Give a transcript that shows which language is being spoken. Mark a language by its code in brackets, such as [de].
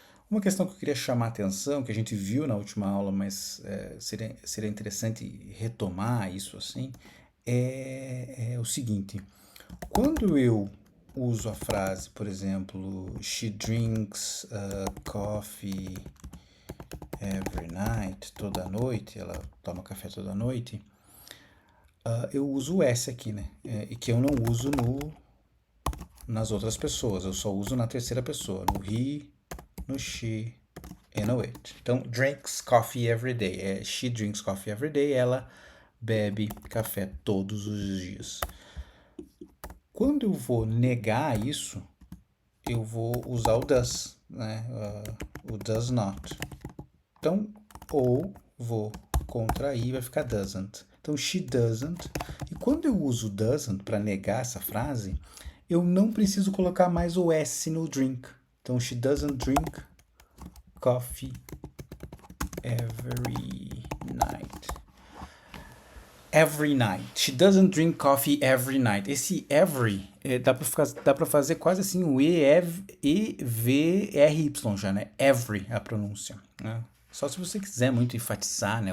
[pt] Uma questão que eu queria chamar a atenção, que a gente viu na última aula, mas seria interessante retomar isso assim, é o seguinte: quando eu uso a frase, por exemplo, [en] she drinks coffee every night, [pt] toda noite, ela toma café toda noite, eu uso o S aqui, né? E que eu não uso nas outras pessoas, eu só uso na terceira pessoa, no he, no she e no it. [en] Então, drinks coffee every day. She drinks coffee every day. [pt] Ela bebe café todos os dias. Quando eu vou negar isso, eu vou usar o does, né? O does not. Então, ou vou contrair, vai ficar doesn't. Então, [en] she doesn't. [pt] E quando eu uso doesn't para negar essa frase, eu não preciso colocar mais o S no drink. [en] Então, she doesn't drink coffee every night. Every night. She doesn't drink coffee every night. [pt] Esse every dá pra fazer quase assim o E-V-R-Y já, né? Every a pronúncia. Né? Só se você quiser muito enfatizar, né?